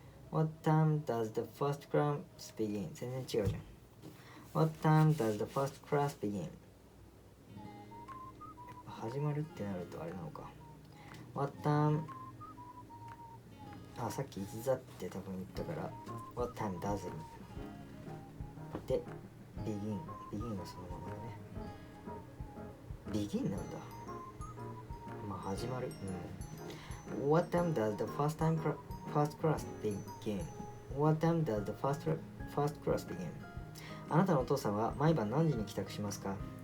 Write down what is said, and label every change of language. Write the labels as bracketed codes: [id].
[en] What time does the first class begin？ [ja] 全然違うじゃん。 [en] What time does the first class begin？ [ja] 始まるってなるとあれなのか。What time、 さっきいつだって多分言ったから [en] What time does it？ [ja] で begin はそのままだね。 begin なんだ。始まる。 [en] What time does the first class begin？ What time does the first class begin？ [ja] あなたのお父さんは毎晩何時に帰宅しますか？